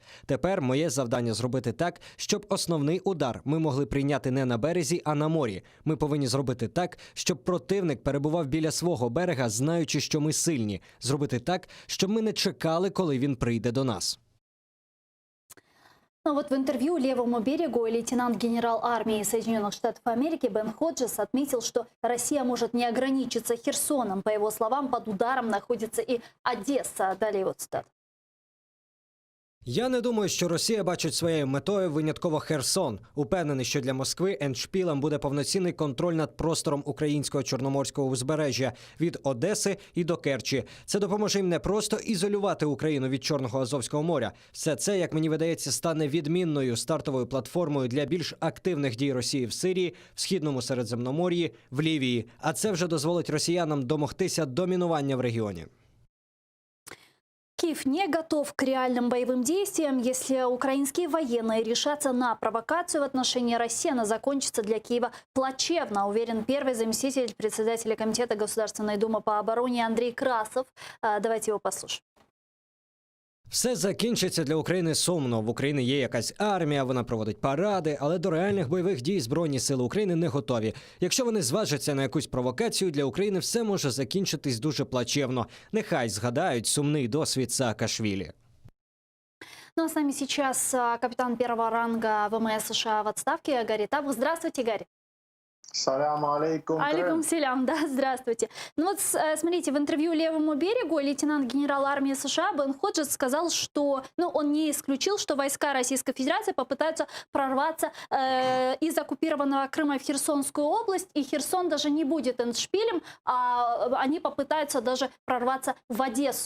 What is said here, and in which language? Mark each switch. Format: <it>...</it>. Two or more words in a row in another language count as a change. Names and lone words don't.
<uk>Тепер моє завдання зробити так, щоб основний удар ми могли прийняти не на березі, а на морі. Ми повинні зробити так, щоб противник перебував біля свого берега, знаючи, що ми сильні. Зробити так, щоб ми не чекали, коли він прийде до нас.</uk> <ru>Ну вот в интервью «Левому берегу» лейтенант-генерал армии Соединенных Штатов Америки Бен Ходжес отметил, что Россия может не ограничиться Херсоном. По его словам, под ударом находится и Одесса. Далее вот цитата.</ru> <uk>Я не думаю, що Росія бачить своєю метою винятково Херсон. Упевнений, що для Москви ендшпілем буде повноцінний контроль над простором українського чорноморського узбережжя від Одеси і до Керчі. Це допоможе їм не просто ізолювати Україну від Чорного Азовського моря. Все це, як мені видається, стане відмінною стартовою платформою для більш активних дій Росії в Сирії, в Східному Середземномор'ї, в Лівії. А це вже дозволить росіянам домогтися домінування в регіоні.</uk> <ru>Киев не готов к реальным боевым действиям. Если украинские военные решатся на провокацию в отношении России, она закончится для Киева плачевно, уверен первый заместитель председателя Комитета Государственной Думы по обороне Андрей Красов. Давайте его послушаем.</ru> <uk>Все закінчиться для України сумно. В Україні є якась армія, вона проводить паради, але до реальних бойових дій Збройні сили України не готові. Якщо вони зважаться на якусь провокацію, для України все може закінчитись дуже плачевно. Нехай згадають сумний досвід Саакашвілі.</uk> <ru>Ну а с нами сейчас капитан первого ранга ВМС США в отставке Гарри Табух. Здравствуйте, Гарри.</ru> <ar>سلام عليكم. عليكم سلام,</ar> <ru>да, здравствуйте. Ну вот смотрите, в интервью «Левому берегу» лейтенант-генерал армии США Бен Ходжес сказал, что он не исключил, что войска Российской Федерации попытаются прорваться из оккупированного Крыма в Херсонскую область, и Херсон даже не будет эндшпилем, а они попытаются даже прорваться в Одессу.</ru>